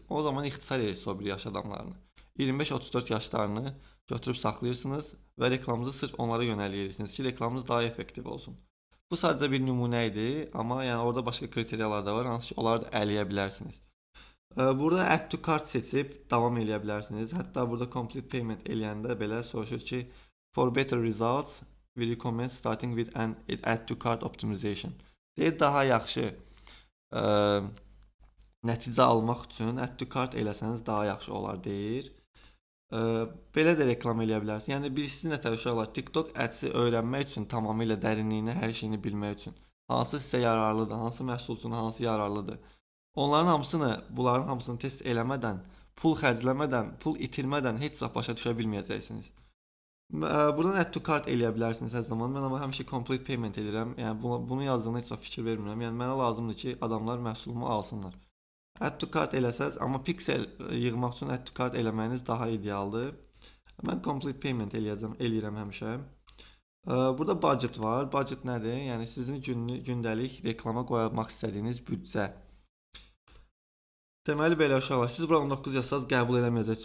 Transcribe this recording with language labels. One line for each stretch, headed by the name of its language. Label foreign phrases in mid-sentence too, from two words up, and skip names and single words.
Azerbaijani: O zaman ixtisar edirsiniz o bir yaş adamlarını. 25-34 yaşlarını götürüb saxlayırsınız və reklamınızı sırf onlara yönəldirsiniz ki, reklamınız daha effektiv olsun. Bu sadəcə bir nümunə idi, amma yəni orada başqa kriteriyalar da var, hansı ki, onları da ələyə bilərsiniz. Burada
English: add to cart
Azerbaijani: seçib davam eləyə bilərsiniz. Hətta burada
English: complete payment
Azerbaijani: eləyəndə belə soruşur ki,
English: for better results, we recommend starting with an add to cart optimization.
Azerbaijani: Deyir, daha yaxşı nəticə almaq üçün
English: add to cart
Azerbaijani: eləsəniz daha yaxşı olar deyir. Belə də reklam eləyə bilərsiniz. Yəni bilirsiniz nətər uşaqlar, TikTok Ads-i öyrənmək üçün tamamilə dərinliyini, hər şeyini bilmək üçün hansı sizə yararlıdır, hansı məhsul üçün hansı yararlıdır. Onların hamısını, bunların hamısını test eləmədən, pul xərcləmədən, pul itirmədən heç vaxt başa düşə bilməyəcəksiniz. Buradan
English: add to cart
Azerbaijani: eləyə bilərsiniz hər zaman. Mən amma həmişə
English: complete payment
Azerbaijani: edirəm. Yəni bunu yazdığımda heç vaxt fikir vermirəm. Yəni mənə lazımdır ki, adamlar məhsulumu alsınlar.
English: Add to cart
Azerbaijani: eləsəz, amma piksel yığmaq üçün
English: add to cart
Azerbaijani: eləməyiniz daha idealdır. Mən
English: complete payment
Azerbaijani: eləyirəm həmişə. Burada budget var. Budget nədir? Yəni sizin gündəlik reklama qoymaq istədiyiniz büdcə. Deməli belə uşaqlar, siz bura 19 yazsanız qəbul eləməyəcək.